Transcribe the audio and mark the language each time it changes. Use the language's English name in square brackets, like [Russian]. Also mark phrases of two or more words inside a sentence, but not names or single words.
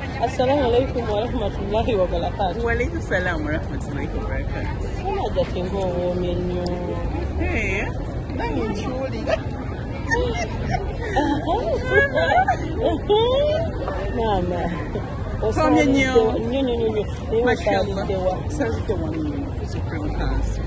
[Arabic] السلام عليكم ورحمة الله وبركاته. وعليكم السلام ورحمة الله وبركاته. [Ganda] Ana jatengo woomye nnyo. Nange nkiwulira. Maama. Woomye nnyo. Nnyo. [Arabic] Mashallah. [Ganda] Sazidde wano Supreme Council.